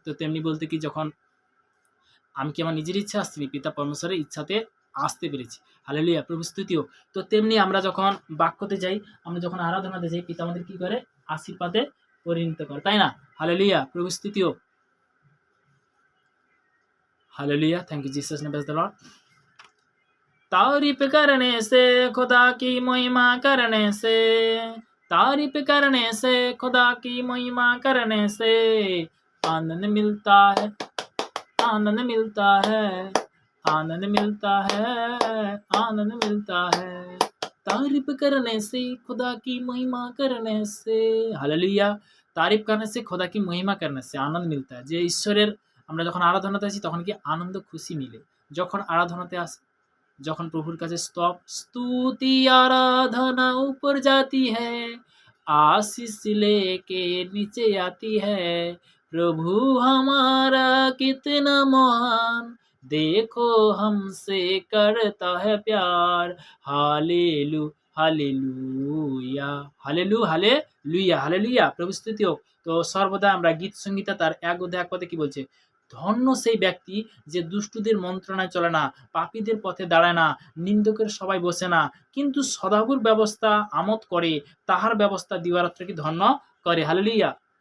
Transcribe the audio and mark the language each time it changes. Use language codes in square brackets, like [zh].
[bn] তো তেমনি বলতে কি যখন আমি কি আমার নিজের ইচ্ছা আসছিনি, পিতা পরমেশ্বরের ইচ্ছাতে আসতে পেরেছি। হালেলুয়া প্রভু [hi] स्तुति हो। [bn] তো তেমনি আমরা যখন বাক্যতে যাই, আমরা যখন আরাধনাতে যাই, পিতা আমাদের কি করে আশীর্বাদে পরিণত করে, তাই না? হালেলুয়া প্রভু [hi] स्तुति हो। हालेलुया [en] Thank you Jesus ने praise the lord. [hi] तारीफ करने से खुदा की महिमा करने से, तारीफ करने से खुदा की महिमा करने से आनंद मिलता है, आनंद मिलता है, आनंद मिलता है, आनंद मिलता है। तारीफ करने से खुदा की महिमा करने से, हालेलुया। तारीफ करने से खुदा की महिमा करने से आनंद मिलता है। [bn] যে ঈশ্বরের আমরা যখন আরাধনাতে আসি তখন কি আনন্দ খুশি মিলে। যখন আরাধনাতে আসি, যখন প্রভুর কাছে [hi] स्तुति आराधना ऊपर जाती है, आशीष लेके नीचे आती है, प्रभु हमारा कितना महान, देखो हमसे करता है प्यार, हालेलु हालेलुया हालेलु हालेलुया हालेलुया प्रभु स्तुति [bn] হোক। তো সর্বদা আমরা গীত সংগীতা তার 1 অধ্যায় 1 পদে কি বলছে, ধন্য সেই ব্যক্তি যে দুষ্টুদের মন্ত্রণায় চলে না, পাপীদের পথে দাঁড়ায় না, নিন্দকের সবাই বসে না, কিন্তু সদাগর ব্যবস্থা আমোদ করে, তাহার ব্যবস্থা দিবারাত্র কি ধন্য করে। হালেলুয়া।